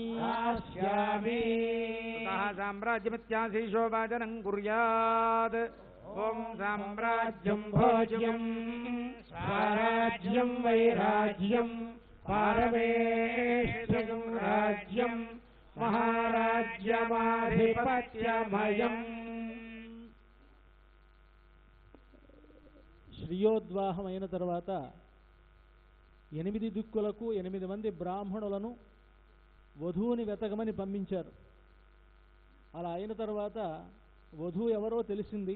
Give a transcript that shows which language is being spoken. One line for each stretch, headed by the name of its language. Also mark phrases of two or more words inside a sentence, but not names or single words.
Sanskrit: साम्राज्यमित्याशीशोभाजनं कुर्यात् ओं साम्राज्यं भोज्यं स्वराज्यं वैराज्यं पारमेष्ठ्यं राज्यं महाराज्यमाधिपत्यमयम्.
Telugu: శ్రీయోద్వాహమైన తర్వాత 8 దిక్కులకు 8 మంది బ్రాహ్మణులను వధువుని వెతకమని పంపించారు. అలా అయిన తర్వాత వధువు ఎవరో తెలిసింది.